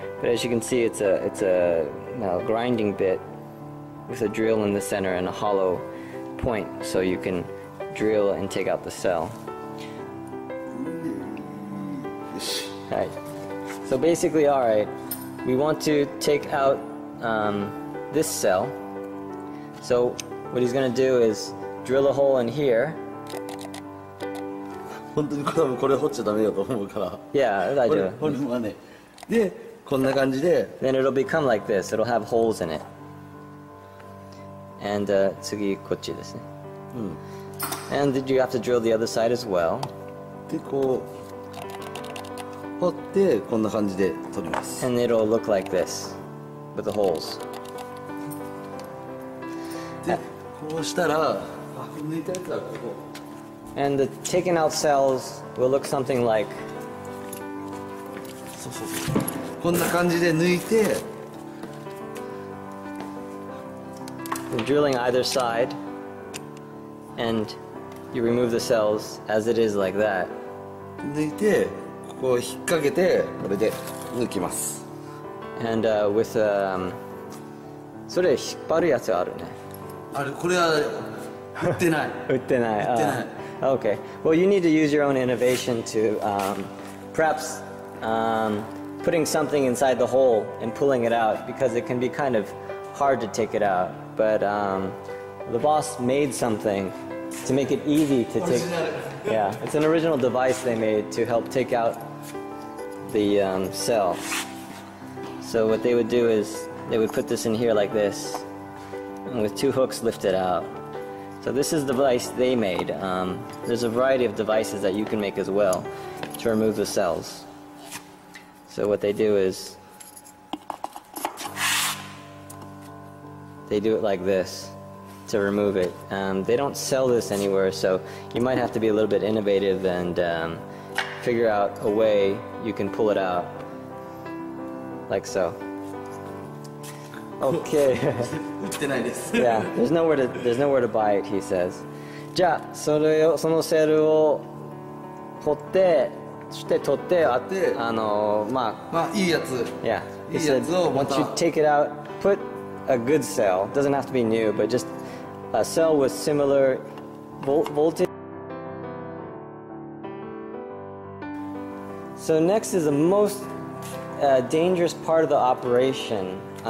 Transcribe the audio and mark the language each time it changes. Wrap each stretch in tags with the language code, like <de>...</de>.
<en>But as you can see, it's a grinding bit with a drill in the center and a hollow point, so you can drill and take out the cell. Right. So basically, all right, we want to take out this cell. So what he's going to do is drill a hole in here.</en> <ja>本当にこれ掘っちゃダメだと思うから。</ja> <en>Yeah,</en> <ja>大丈夫。これはね。で、こんな感じで。</ja> <en>Then it'll become like this. It'll have holes in it. And</en> <ja>次こっちですね。</ja> <en>And you have to drill the other side as well.</en> <ja>で、こう掘ってこんな感じで取ります。</ja> <en>And it'll look like this with the holes.</en> <ja>で、こうしたら、抜いたやつはここ。</ja> <en>And the taken out cells will look something like.</en> <ja>そうそうそう。こんな感じで抜いて。</ja> <en>Drilling either side, and you remove the cells as it is like that.</en> <ja>抜いて、ここを引っ掛けて、これで抜きます。</ja> <en>And with</en> <ja>それ引っ張るやつあるね。あれ、これは売ってない。売ってない。売ってない。</ja> <en>Okay. Well, you need to use your own innovation to perhaps putting something inside the hole and pulling it out, because it can be kind of hard to take it out. But the boss made something to make it easy to take. Yeah, it's an original device they made to help take out the cell. So what they would do is they would put this in here like this, and with two hooks lift it out. So this is the device they made. There's a variety of devices that you can make as well to remove the cells. So what they do is they do it like this to remove it. They don't sell this anywhere, so you might have to be a little bit innovative and figure out a way you can pull it out, like so. Okay. Yeah, there's nowhere to buy it, he says.</en> <ja>じゃあそのセルを掘って、そして取って、まあいいやつ。</ja> <en>Yeah. He said once you take it out, put a good cell. Doesn't have to be new, but just a cell with similar voltage. So next is the most dangerous part of the operation.</en>